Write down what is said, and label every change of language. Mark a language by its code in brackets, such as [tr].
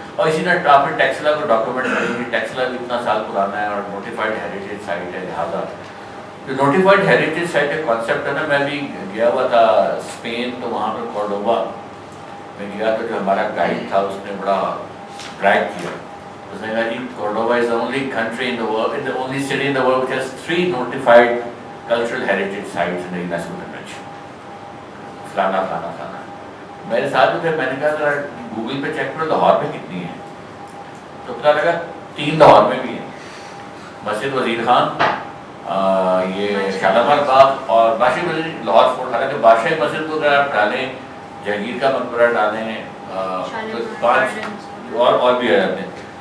[ur] اور اسی طرح آپ نے ٹیکسلا کو ڈاکیومنٹ کریں گے, ٹیکسلا بھی اتنا سال پرانا ہے اور نوٹیفائڈ ہیریٹیج سائٹ ہے, لہٰذا جو نوٹیفائڈ ہیریٹیج سائٹ کا کانسیپٹ ہے نا, میں بھی گیا ہوا تھا اسپین, تو وہاں پہ کورڈوبا میں گیا تو جو ہمارا گائیڈ تھا اس نے بڑا ڈرائیو کیا. اس نے کہا جی [en] Cordoba is the only country in the world, the only city in the world which has 3 notified cultural heritage sites in the UNESCO convention. [ur] فلانا فلانا فلانا. میرے ساتھ جو تھے, میں نے کہا ذرا گوگل پہ چیک کرو لاہور میں کتنی ہیں, تو پتا لگا 3 لاہور میں بھی ہیں, مسجد وزیر خان, یہ شالامار باغ اور بادشاہی مسجد لاہور فورٹ. حالانکہ بادشاہی مسجد کو اگر آپ ڈالیں, جہانگیر کا مقبرہ ڈالیں, 5 اور بھی ہے جاتے ہیں.